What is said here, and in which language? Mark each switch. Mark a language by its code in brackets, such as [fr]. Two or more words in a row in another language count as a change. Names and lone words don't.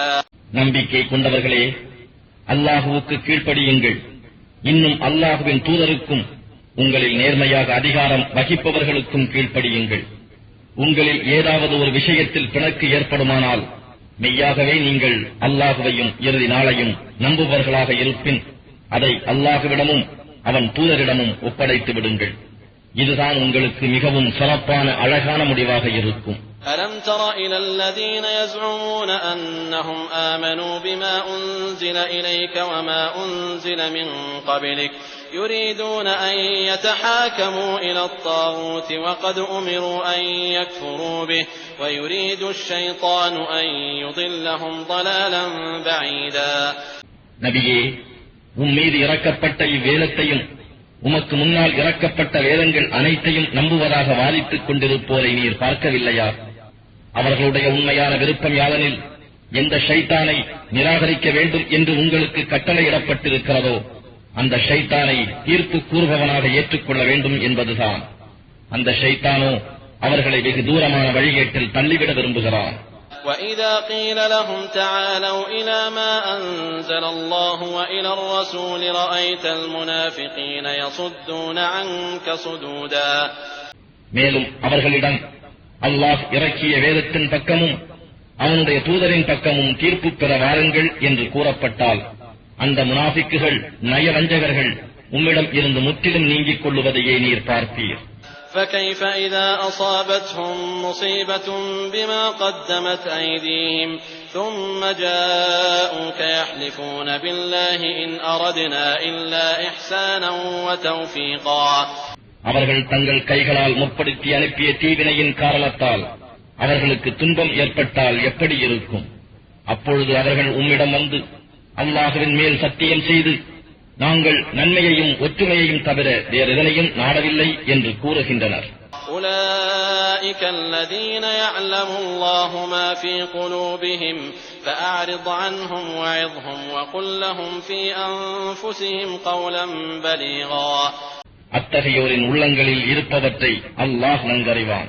[ta] நம்பிக்கை கொண்டவர்களே, அல்லாஹுவுக்கு கீழ்ப்படியுங்கள். இன்னும் அல்லாஹுவின் தூதருக்கும் உங்களில் நேர்மையாக அதிகாரம் வகிப்பவர்களுக்கும் கீழ்ப்படியுங்கள். உங்களில் ஏதாவது ஒரு விஷயத்தில் பிணக்கு ஏற்படுமானால் மெய்யாகவே நீங்கள் அல்லாஹுவையும் இறுதி நாளையும் நம்புபவர்களாக இருப்பின் அதை அல்லாஹுவிடமும் அவன் தூதரிடமும் ஒப்படைத்து விடுங்கள். இதுதான் உங்களுக்கு மிகவும் சிறப்பான அழகான முடிவாக இருக்கும். [ar] ألم تر إلى الذين يزعمون أنهم آمنوا بما أنزل إليك وما أنزل من قبلك يريدون أن يتحاكموا إلى الطاغوت وقد أمروا أن يكفروا به ويريد الشيطان أن يضلهم ضلالا بعيدا. [ta] நபியே, உம்மீது இறக்கப்பட்ட இவ்வேதத்தையும் உமக்கு முன்னால் இறக்கப்பட்ட வேதங்கள் அனைத்தையும் நம்புவதாக வாதித்துக் கொண்டிருப்போரை நீர் பார்க்கவில்லையா? அவர்களுடைய உண்மையான விருப்பம் யாதெனில் எந்த ஷைத்தானை நிராகரிக்க வேண்டும் என்று உங்களுக்கு கட்டளையிடப்பட்டிருக்கிறதோ அந்த ஷைத்தானை தீர்ப்பு கூறுபவனாக ஏற்றுக்கொள்ள வேண்டும் என்பதுதான். அந்த ஷைத்தானோ அவர்களை வெகு தூரமான வழிகேட்டில் தள்ளிவிட விரும்புகிறான். [ar] وَإِذَا قِيلَ لَهُمْ تَعَالَوْا إِلَى مَا أَنزَلَ اللَّهُ وَإِلَى الرَّسُولِ رَأَيْتَ الْمُنَافِقِينَ يَصُدُّونَ عَنكَ صُدُودًا. [ta] மேலும் அவர்களிடம் அல்லாஹ் இறக்கிய வேதத்தின் பக்கமும் அவனுடைய தூதரின் பக்கமும் தீர்ப்பு பெற வாருங்கள் என்று கூறப்பட்டால் அந்த முனாஃபிக்குகள் நயவஞ்சகர்கள் உம்மிடம் இருந்து முற்றிலும் நீங்கிக் கொள்ளுவதையே நீர் பார்ப்பீர். [ar] فكيف إذا أصابتهم مصيبة بما قدمت أيديهم ثم جاءوك يحلفون بالله إن أردنا إلا إحسانا وتوفيقا. [ta] அவர்கள் தங்கள் கைகளால் முற்படுத்தி அனுப்பிய தீவினையின் காரணத்தால் அவர்களுக்கு துன்பம் ஏற்பட்டால் எப்படி இருக்கும்? அப்பொழுது அவர்கள் உம்மிடம் வந்து அல்லாஹுவின் மேல் சத்தியம் செய்து நாங்கள் நன்மையையும் ஒற்றுமையையும் தவிர வேறெதனையும் நாடவில்லை என்று கூறுகின்றனர். [ar] أولئك الذين يعلم الله ما في قلوبهم فأعرض عنهم وعظهم وقل لهم في أنفسهم قولا بليغا. [ta] அத்தகையோரின் உள்ளங்களில் இருப்பவற்றை அல்லாஹ் நன்கறிவான்.